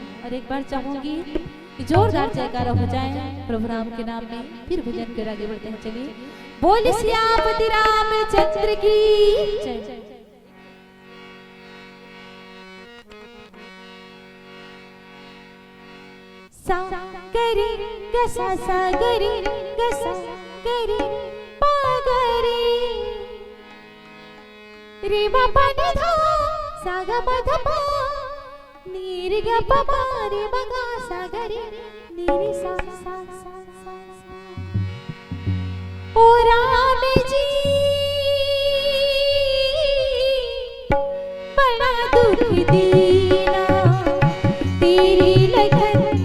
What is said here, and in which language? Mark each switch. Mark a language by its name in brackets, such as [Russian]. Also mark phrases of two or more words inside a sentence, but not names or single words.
[Hindi] और एक बार चाहूंगी कि जोरदार जयकारा हो जाए प्रभु राम के नाम में, फिर भजन कर आगे बढ़ते हैं। चलिए बोल सियापति रामचंद्र की जय। सा गरी गसा सा गरी गसा गरी पा गरी रे बाबा नि धा सा ग प ध प नी रे ग प म रे ब ग सा गरी नी रे सा सा सा सा ओ राम जी बड़ा दुख दीना तेरी लगन